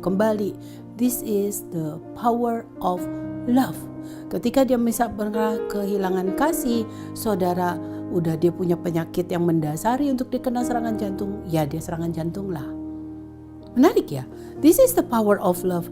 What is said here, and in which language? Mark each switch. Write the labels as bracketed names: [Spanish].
[Indonesian] Kembali, [English] this is the power of love. [Indonesian] Ketika dia bisa kehilangan kasih, saudara, udah dia punya penyakit yang mendasari untuk dikena serangan jantung, ya dia serangan jantung lah. Menarik ya, [English] this is the power of love.